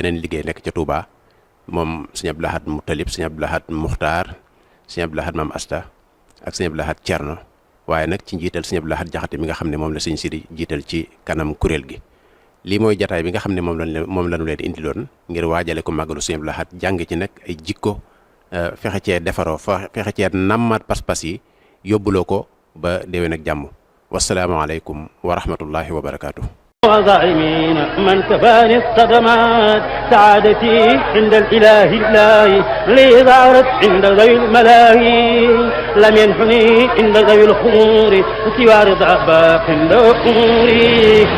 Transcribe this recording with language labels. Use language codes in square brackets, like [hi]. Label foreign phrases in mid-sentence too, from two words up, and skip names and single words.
[wo] yeneen liggéey nekk ca Touba moom sëñ Abdou Lahad Moutalib sëñ Abdou Lahad Muxtaar sëñ Abdou Lahad Maam Asta ak sëñ Abdou Lahad Cerno waaye nag ci njiital sëñ Abdou Lahad Jaxate mi nga xam ne moom la sëñ Sidi jiital ci kanam kuréel gi lii mooy jataay bi nga xam ne moom lañu leen indiloon ngir waajale ko màggalu sëñ Abdou Lahad jàng ci nag ay jikko fexe cee defaroo fexe cee nammaat pas-pas yi yóbbuloo ko ba déwén ak jàmm [ar] والسلام عليكم ورحمة الله وبركاته. وظالمين من كفاني الصدمات سعادتي عند الإله لي ظهرت عند ذوي الملاهي لم ينحني عند ذوي الخمور سوى رضا باق عند أموري